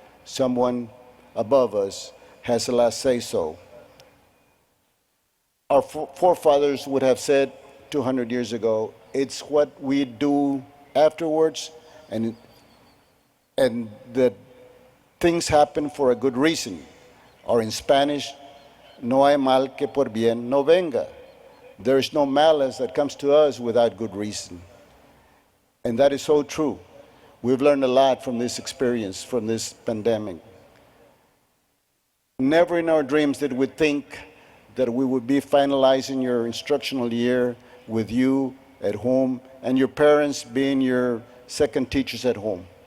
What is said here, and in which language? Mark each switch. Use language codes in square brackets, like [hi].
[en] Someone above us has the last say-so. Our forefathers would have said 200 years ago, it's what we do afterwards, and that things happen for a good reason. Or in Spanish, [es] no hay mal que por bien no venga. [en] There is no malice that comes to us without good reason. And that is so true. We've learned a lot from this experience, from this pandemic. Never in our dreams did we think that we would be finalizing your instructional year with you at home and your parents being your second teachers at home.